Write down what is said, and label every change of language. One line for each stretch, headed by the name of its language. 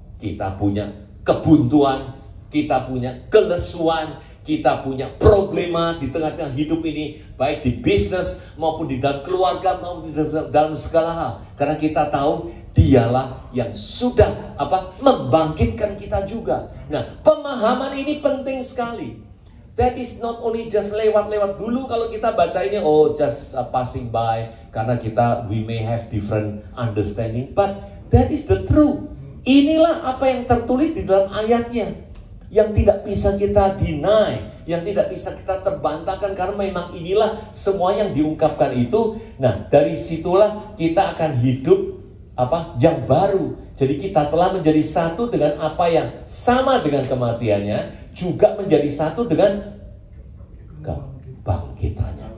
Indonesian: Kita punya kebuntuan, kita punya kelesuan, kita punya problema di tengah-tengah hidup ini, baik di bisnis maupun di dalam keluarga maupun di dalam segala hal. Karena kita tahu Dialah yang sudah membangkitkan kita juga. Nah, pemahaman ini penting sekali.
English: That is not only just lewat-lewat dulu kalau kita baca ini, just passing by, karena we may have different understanding, but that is the truth.
Indonesian: Inilah apa yang tertulis di dalam ayatnya, yang tidak bisa kita deny, yang tidak bisa kita terbantahkan, karena memang inilah semua yang diungkapkan itu. Nah, dari situlah kita akan hidup yang baru. Jadi kita telah menjadi satu dengan apa yang sama dengan kematiannya, juga menjadi satu dengan kebangkitannya.